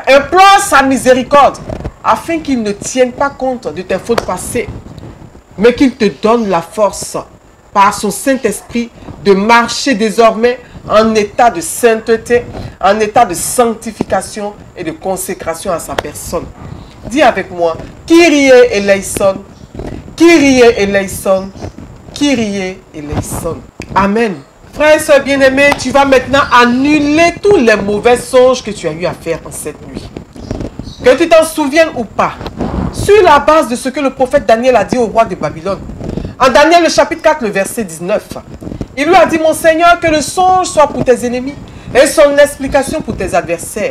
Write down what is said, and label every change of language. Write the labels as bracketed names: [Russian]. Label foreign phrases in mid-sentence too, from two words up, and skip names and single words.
[French] Implore sa miséricorde afin qu'il ne tienne pas compte de tes fautes passées, mais qu'il te donne la force par son Saint-Esprit de marcher désormais en état de sainteté, en état de sanctification et de consécration à sa personne. Dis avec moi: [Greek] Kyrie eleison, Kyrie eleison, Kyrie eleison. [French] Amen. Frères et sœurs bien-aimés, tu vas maintenant annuler tous les mauvais songes que tu as eu à faire en cette nuit. Que tu t'en souviennes ou pas, sur la base de ce que le prophète Daniel a dit au roi de Babylone. En Daniel, le chapitre 4, le verset 19, il lui a dit: mon Seigneur, que le songe soit pour tes ennemis et son explication pour tes adversaires.